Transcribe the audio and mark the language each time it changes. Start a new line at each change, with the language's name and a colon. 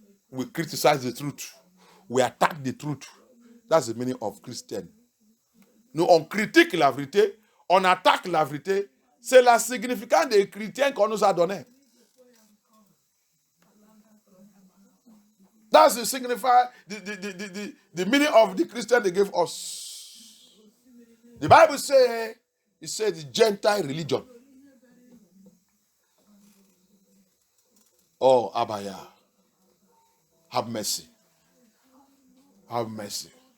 English: We criticize the truth. We attack the truth. That's the meaning of Christian.
French: Nous, on critique la vérité. On attaque la vérité. C'est la significance des chrétiens qu'on nous a donné.
English: That's the signify the meaning of the Christian they gave us. The Bible says, it says the Gentile religion. Oh, Abaya, have mercy. Have mercy.